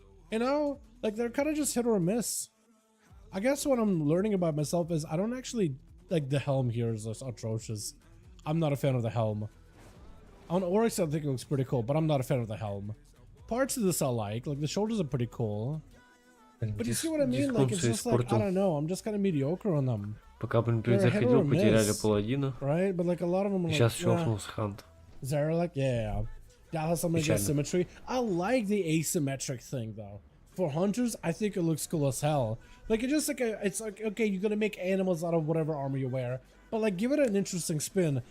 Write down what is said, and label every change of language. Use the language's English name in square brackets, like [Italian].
[English] You know, like they're kind of just hit or miss. I guess what I'm learning about myself is I don't actually like the helm here is atrocious. I'm not a fan of the helm. On Oryx, I think it looks pretty cool, but I'm not a fan of the helm. Parts of this I like the shoulders are pretty cool. But you see what I mean? Like, it's just like, I don't know, I'm just kind of mediocre on them. [Russian] Пока Блинпринт заходил, потеряли паладина. [English] Right? But like a lot of them are [Russian] Сейчас [English] like, [Russian] щелкнулся Хант. [English] Zaralek, yeah. That has some like asymmetry. I like the asymmetric thing though. For hunters, I think it looks cool as hell. Like, it's just like it's like, okay, you're gonna make animals out of whatever armor you wear, but like give it an interesting spin.